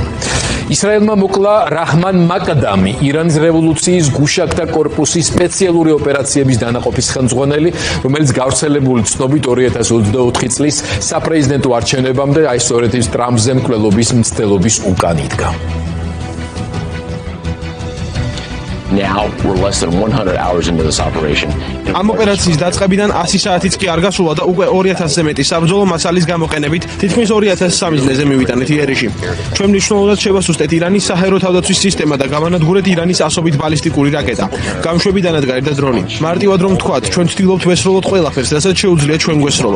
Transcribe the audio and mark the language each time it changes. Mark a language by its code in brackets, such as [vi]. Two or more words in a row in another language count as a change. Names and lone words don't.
[ka] ისრაელმა მოკლა რაჰმან მაკდამი, ირანის რევოლუციის გუშაკთა კორპუსის სპეციალური ოპერაციების დანაყოფის ხელმძღვანელი, რომელიც გავრცელებული ცნობით 2024 წლის საპრეზიდენტო არჩევნებამდე აი სწორედ ის ტრამპზე მკვლელობის მცდელობის უკან იდგა. [en] Now we're less than 100 hours into this operation. [ka] ამ ოპერაციის დაწყებიდან 100 საათიც კი არ გასულა და უკვე 2000-ზე მეტი საბრძოლო მასალის გამოყენებით თითქმის 2000 სამიზნეზე მივიტანეთ იერიში. ჩვენ მნიშვნელოვნად შევასუსტეთ ირანის საჰაერო თავდაცვის სისტემა და გავანადგურეთ ირანის ასობით ბალისტიკური რაკეტა, გამშვებიდან და დრონი. მარტივად რომ ვთქვათ, ჩვენ ვცდილობთ ვესროლოთ ყველაფერს, რასაც შეუძლია ჩვენ გვესროლოს.